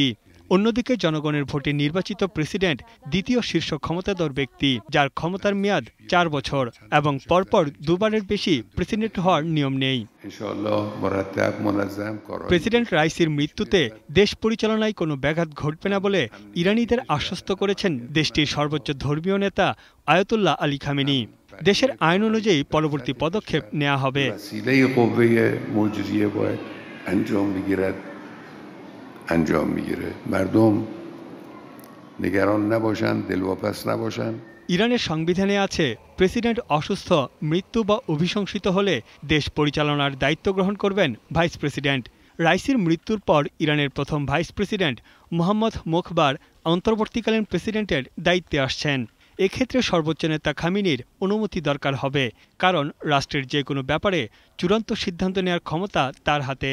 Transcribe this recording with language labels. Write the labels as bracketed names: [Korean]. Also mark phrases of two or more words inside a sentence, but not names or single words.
[Bangla] অন্যদিকে জনগণের ভোটে নির্বাচিত প্রেসিডেন্ট দ্বিতীয় শীর্ষ ক্ষমতাধর ব্যক্তি, যার ক্ষমতার মেয়াদ 4 বছর এবং পরপর দুবারের বেশি প্রেসিডেন্ট হওয়ার নিয়ম নেই। প্রেসিডেন্ট রাইসির মৃত্যুতে দেশ পরিচালনায় কোনো ব্যাঘাত ঘটবে না বলে ইরানিদের আশ্বস্ত করেছেন দেশটির সর্বোচ্চ ধর্মীয় নেতা আয়াতুল্লাহ আলী খামেনি। দেশের আইন অনুযায়ী পরবর্তী পদক্ষেপ নেওয়া হবে। [Persian] انجام میگیره مردم نگران نباشن دلواپس نباشن [Bangla] ইরানের সংবিধানে আছে, প্রেসিডেন্ট অসুস্থ, মৃত্যু বা অভিশংসিত হলে দেশ পরিচালনার দায়িত্ব গ্রহণ করবেন ভাইস প্রেসিডেন্ট। রাইসির মৃত্যুর পর ইরানের প্রথম ভাইস প্রেসিডেন্ট মোহাম্মদ মোখবার অন্তর্বর্তীকালীন প্রেসিডেন্টের দায়িত্বে আসছেন। এক্ষেত্রে সর্বোচ্চ নেতা খামেনির অনুমতি দরকার হবে, কারণ রাষ্ট্রের যে কোনো ব্যাপারে চূড়ান্ত সিদ্ধান্ত নেওয়ার ক্ষমতা তার হাতে।